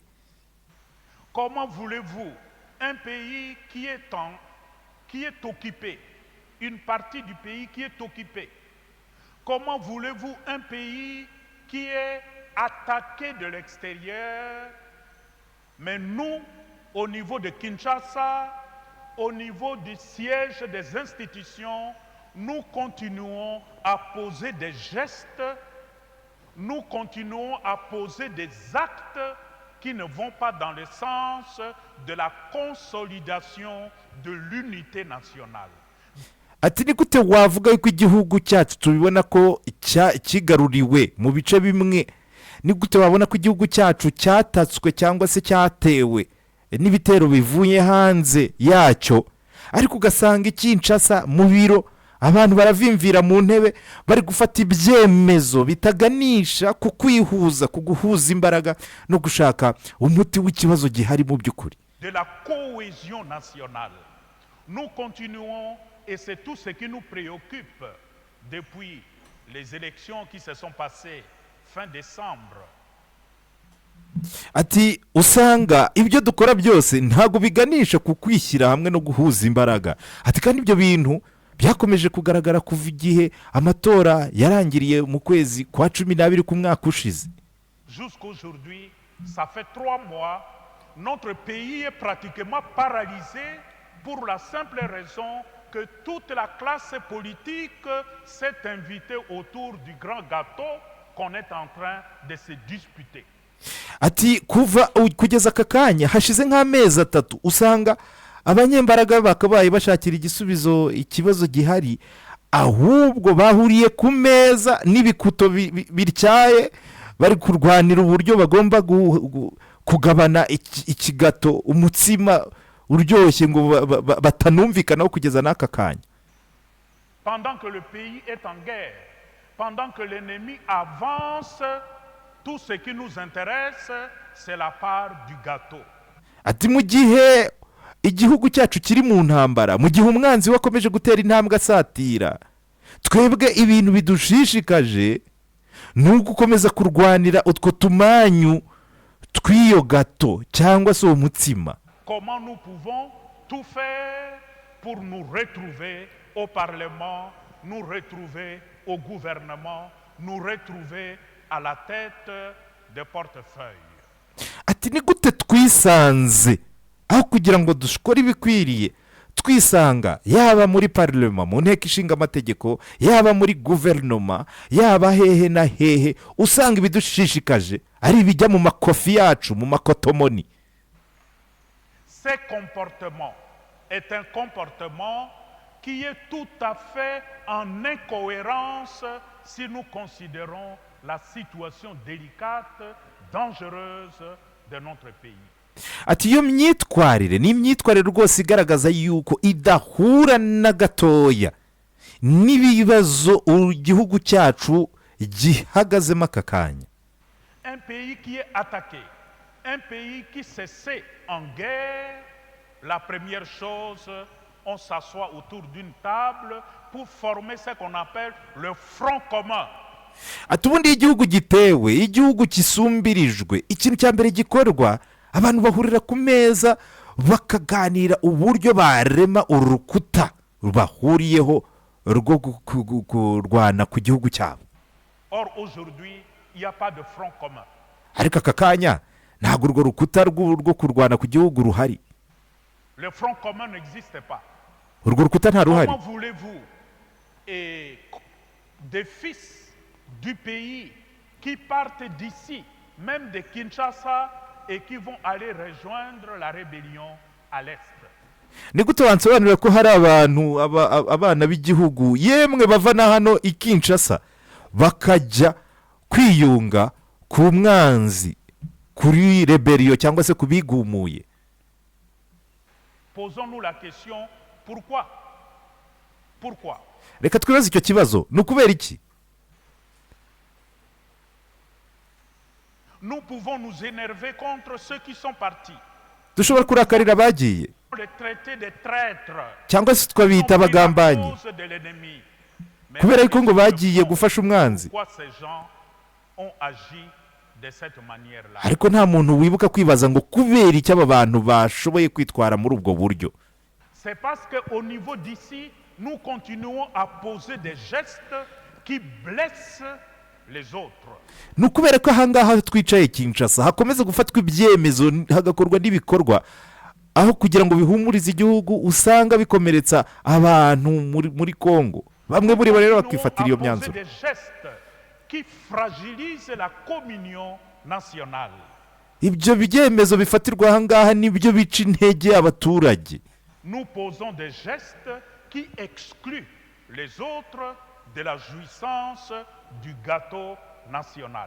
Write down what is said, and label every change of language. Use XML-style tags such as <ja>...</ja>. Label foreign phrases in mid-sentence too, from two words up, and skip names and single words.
<fr>Comment voulez-vous un pays qui est occupé, une partie du pays qui est occupée, comment voulez-vous un pays qui est attaqué de l'extérieur, mais nous, au niveau de Kinshasa, au niveau du siège des institutions, nous continuons à poser des gestes, nous continuons à poser des actes qui ne vont pas dans le sens de la consolidation de l'unité nationale.</fr> <rw>Ati ni gute wavuga yuko igihugu cyacu tubibona ko kigaruriwe mu bice bimwe, ni gute wabona ko igihugu cyacu cyatatswe cyangwa se cyatewe n'ibitero bivuye hanze yacyo, ariko ugasanga Kinshasa mu biro abantu baravimvira mu ntebe bari gufata ibyemezo bitaganisha ku kwihuza, ku guhuza imbaraga no gushaka umuti w'ikibazo gihari mu by'ukuri.</rw> <fr>De la cohésion nationale. Nous continuons et c'est tout ce qui nous préoccupe depuis les élections qui se sont passées fin décembre.</fr> <rw>Ati usanga ibyo dukora byose ntabwo biganisha ku kwishyira hamwe no guhuza imbaraga. Ati kandi ibyo bintu byakomeje kugaragara kuva igihe amatora yarangiriye mu kwezi kwa 12 k'umwaka ushize.</rw> <fr>Jusqu'aujourd'hui, ça fait 3 mois, notre pays est pratiquement paralysé pour la simple raison que toute la classe politique s'est invitée autour du grand gâteau qu'on est en train de se disputer.</fr> <rw>Ati kugeza aka kanya hashize nk'amezi 3 usanga abanyembaraga bakabaye bashakira igisubizo ikibazo gihari, ahubwo bahuriye ku meza n'ibikuto bityaye bari kurwanira uburyo bagomba kugabana ikigato, umutsima uryoshye ngo batanumvikanaho kugeza n'aka kanya.</rw> <fr>Pendant que le pays est en guerre, pendant que l'ennemi avance, tout ce qui nous intéresse, c'est la part du gâteau.</fr> <rw>Ati mu gihe igihugu cyacu kiri mu ntambara, mu gihe umwanzi wakomeje gutera intambwe asatira, twebwe ibintu bidushishikaje ni ugukomeza kurwanira utwo tumanyu tw'iyo gato cyangwa se uwo mutsima.</rw> <fr>Comment nous pouvons tout faire pour nous retrouver au Parlement, nous retrouver au gouvernement, nous retrouver à la tête des portefeuilles.</fr> <rw>Ati ni gute twisanze aho kugira ngo dushikore ibikwiriye twisanga yaba muri parlement, mu nteko ishinga amategeko, yaba muri guverinoma, yaba hehe na hehe, usanga ibidushishikaje ari ibijya mu makofi yacu, mu makotomoni.</rw> <fr>Ce comportement est un comportement qui est tout à fait en incohérence si nous considérons la situation délicate, dangereuse de notre pays.</fr> <rw>Ati iyo myitwarire ni imyitwarire rwose igaragaza yuko idahura na gatoya n'ibibazo igihugu cyacu gihagazemo aka kanya.</rw> <fr>Un pays qui est attaqué, un pays qui se sait en guerre, la première chose, on s'assoit autour d'une table pour former ce qu'on appelle le front commun.</fr> <rw>Ati ubundi igihugu gitewe, igihugu kisumbirijwe, ikintu cya mbere gikorwa abantu bahurira ku meza bakaganira uburyo barema urukuta bahuriyeho rwo kurwana ku gihugu cyabo.</rw> <fr>Or aujourd'hui, il n'y a pas de front commun.</fr> <rw>Ariko aka kanya ntabwo urwo rukuta rwo kurwana ku gihugu ruhari.</rw> <fr>Le front commun n'existe pas.</fr> <rw>Urwo rukuta nta ruhari.</rw> <fr>Comment voulez-vous des fils du pays qui partent d'ici, même de Kinshasa, et qui vont aller rejoindre la rébellion à l'est?</fr> <rw>Ni gute wansobanurira ko hari abantu abana b'igihugu yemwe bava na hano i Kinshasa bakajya kwiyunga ku mwanzi, kuri rebellion cyangwa se kubigumuye?</rw> <fr>Posons-nous la question, pourquoi? Pourquoi?</fr> <rw>Reka twibaze icyo kibazo, ni ukubera iki?</rw> <fr>Nous pouvons nous énerver contre ceux qui sont partis.</fr> <rw>Dushobora kurakarira abagiye</rw> <fr>Le traité des traîtres.</fr> <rw>cyangwa se twabita abagambanyi kubera yuko ngo bagiye gufasha umwanzi.</rw> <fr>Pourquoi ces gens ont agi de cette manière-là?</fr> <rw>Ariko nta muntu wibuka kwibaza ngo kubera iki aba bantu bashoboye kwitwara muri ubwo buryo.</rw> <fr>C'est parce qu'au niveau d'ici, nous continuons à poser des gestes qui blessent les autres.</fr> <rw>Ni ukubera ko ahangaha twicaye Kinshasa hakomeza gufatwa ibyemezo hagakorwa n'ibikorwa aho kugira ngo bihumurize igihugu, usanga bikomeretsa abantu muri Kongo. Bamwe muri bo rero bakifatira iyo myanzuro.</rw> <fr>Des gestes qui fragilisent la communion nationale.</fr> <rw>Ibyo byemezo bifatirwa ahangaha nibyo bica intege abaturage.</rw> <fr>Nous posons des gestes qui excluent les autres de la jouissance du gâteau national.</fr>